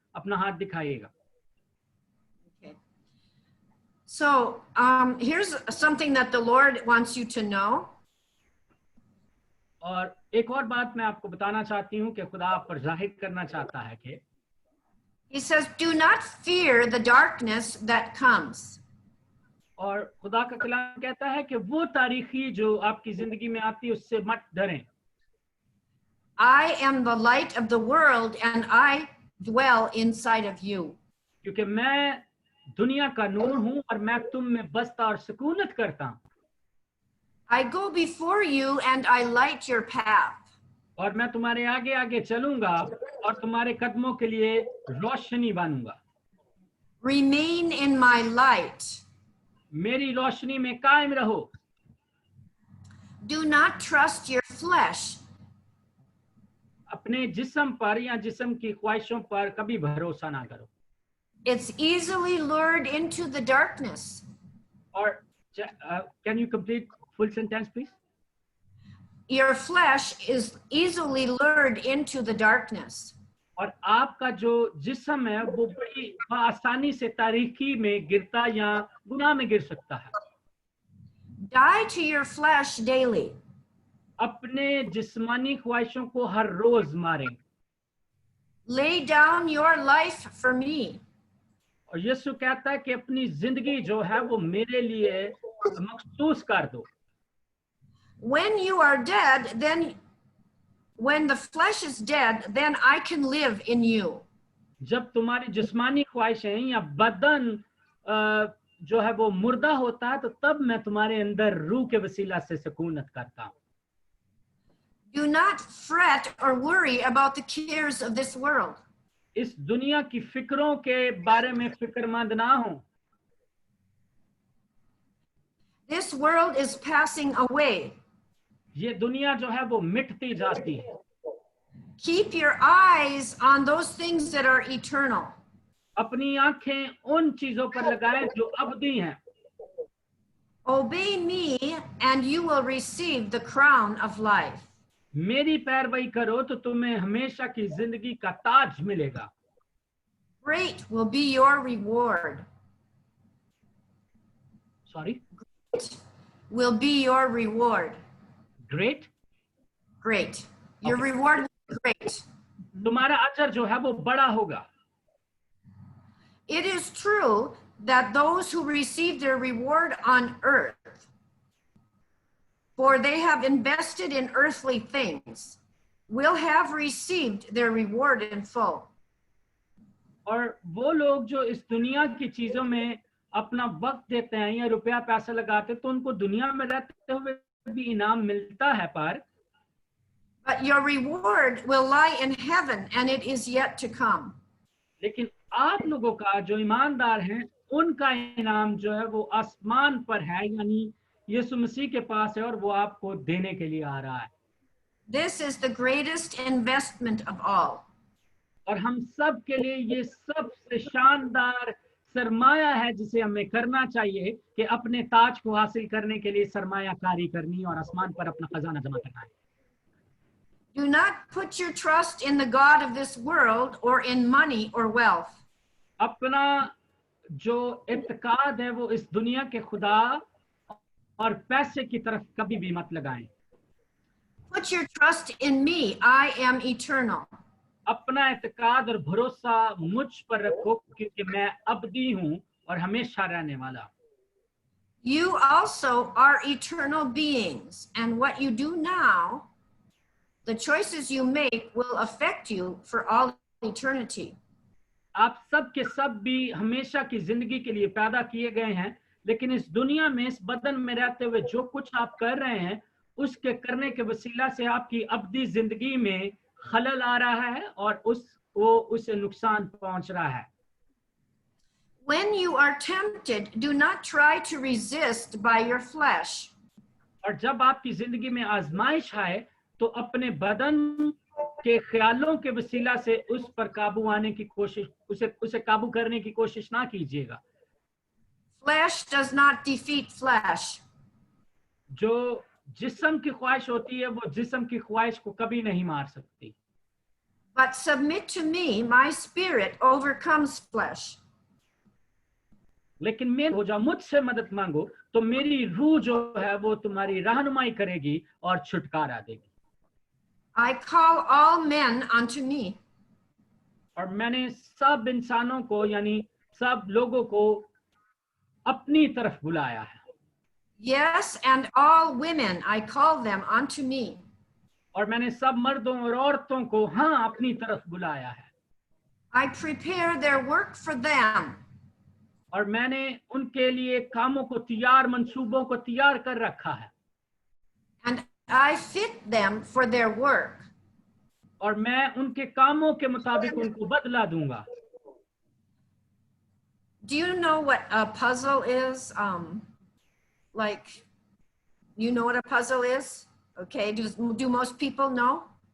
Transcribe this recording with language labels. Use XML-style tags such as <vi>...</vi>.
<hi>अपना हाथ दिखाइएगा।</hi> <en>Okay. So here's something that the Lord wants you to know.</en> <hi>और एक और बात मैं आपको बताना चाहती हूँ कि खुदा आप पर जाहिर करना चाहता है कि</hi> <en>He says, do not fear the darkness that comes.</en> <hi>और खुदा का कलाम कहता है कि वो तारीखी जो आपकी जिंदगी में आती है उससे मत डरें।</hi> <en>I am the light of the world and I dwell inside of you.</en> <hi>क्योंकि मैं दुनिया का नूर हूँ और मैं तुम में बसता और सुकूनत करता हूँ।</hi> <en>I go before you and I light your path.</en> <hi>और मैं तुम्हारे आगे आगे चलूंगा और तुम्हारे कदमों के लिए रोशनी बनूंगा।</hi> <en>Remain in my light.</en> <hi>मेरी रोशनी में कायम रहो।</hi> <en>Do not trust your flesh.</en> <hi>अपने जिस्म पर या जिस्म की ख्वाहिशों पर कभी भरोसा ना करो।</hi> <en>It's easily lured into the darkness.</en> <hi>और</hi> <en>can you complete full sentence please? Your flesh is easily lured into the darkness.</en> <hi>और आपका जो जिस्म है वो बड़ी आसानी से तारीकी में गिरता या गुनाह में गिर सकता है।</hi> <en>Die to your flesh daily.</en> <hi>अपने जिस्मानी ख्वाहिशों को हर रोज मारें।</hi> <en>Lay down your life for me.</en> <hi>और यीशु कहता है कि अपनी जिंदगी जो है वो मेरे लिए मखसूस कर दो।</hi> <en>When you are dead, then when the flesh is dead, then I can live in you.</en> <hi>जब तुम्हारी जिस्मानी ख्वाहिशें या बदन जो है वो मुर्दा होता है, तो तब मैं तुम्हारे अंदर रूह के वसीला से सुकूनत करता हूँ।</hi> <en>Do not fret or worry about the cares of this world.</en> <hi>इस दुनिया की फिक्रों के बारे में फिक्रमंद ना हो।</hi> <en>This world is passing away.</en> <hi>ये दुनिया जो है वो मिटती जाती है।</hi> <en>Keep your eyes on those things that are eternal.</en> <hi>अपनी आंखें उन चीजों पर लगाएं जो अबदी हैं।</hi> <en>Obey me and you will receive the crown of life.</en> <hi>मेरी पैरवी करो तो तुम्हें हमेशा की जिंदगी का ताज मिलेगा।</hi> <en>Great will be your reward. Sorry, Will be your reward. Great. Great. Your reward will be great.</en> <hi>तुम्हारा अजर जो है वो बड़ा होगा।</hi> <en>It is true that those who receive their reward on earth, for they have invested in earthly things, will have received their reward in full.</en> <hi>और वो लोग जो इस दुनिया की चीजों में अपना वक्त देते हैं या रुपया पैसा लगाते हैं, तो उनको दुनिया में रहते हुए भी इनाम मिलता है, पर</hi> <en>But your reward will lie in heaven and it is yet to come.</en> <hi>लेकिन आप लोगों का जो ईमानदार हैं, उनका इनाम जो है वो आसमान पर है, यानी यीशु मसीह के पास है, और वो आपको देने के लिए आ रहा है।</hi> <en>This is the greatest investment of all.</en> <hi>और हम सब के लिए ये सबसे शानदार सरमाया है जिसे हमें करना चाहिए कि अपने ताज को हासिल करने के लिए सरमायाकारी करनी और आसमान पर अपना खजाना जमा करना है।</hi> <en>Do not put your trust in the God of this world or in money or wealth.</en> <hi>अपना जो इत्तेकाद है वो इस दुनिया के खुदा और पैसे की तरफ कभी भी मत लगाएं।</hi> <en>Put your trust in me. I am eternal.</en> <hi>अपना इत्तेकाद और भरोसा मुझ पर रखो, क्योंकि मैं अबदी हूँ और हमेशा रहने वाला।</hi> <en>You also are eternal beings, and what you do now, the choices you make will affect you for all eternity.</en> <hi>आप सब के सब भी हमेशा की जिंदगी के लिए पैदा किए गए हैं, लेकिन इस दुनिया में इस बदन में रहते हुए जो कुछ आप कर रहे हैं, उसके करने के वसीला से आपकी अबदी जिंदगी में खलल आ रहा है और उसे नुकसान पहुंच रहा है।</hi> <en>When you are tempted, do not try to resist by your flesh.</en> <hi>और जब आपकी जिंदगी में आजमाइश आए, तो अपने बदन के ख्यालों के वसीला से उस पर काबू आने की कोशिश, उसे काबू करने की कोशिश ना कीजिएगा।</hi> <en>Flesh does not defeat flesh.</en> <hi>जो जिस्म की ख्वाहिश होती है, वो जिस्म की ख्वाहिश को कभी नहीं मार सकती।</hi> <en>But submit to me, my spirit overcomes flesh.</en> <hi>लेकिन मैं हो जाओ, मुझसे मदद मांगो, तो मेरी रूह जो है वो तुम्हारी रहनुमाई करेगी और छुटकारा देगी।</hi> <en>I call all men unto me.</en> <hi>और मैंने सब इंसानों को, यानी सब लोगों को अपनी तरफ बुलाया है।</hi> <en>Yes, and all women, I call them unto me.</en> <hi>और मैंने सब मर्दों और औरतों को हाँ अपनी तरफ बुलाया है।</hi> <en>I prepare their work for them.</en> <hi>और मैंने उनके लिए कामों को तैयार, मंसूबों को तैयार कर रखा है।</hi> <en>And I fit them for their work.</en> <hi>और मैं उनके कामों के मुताबिक उनको बदला दूंगा।</hi> <en>Do you know what a puzzle is? Like, you know what a puzzle is? Okay, do most people know?</en>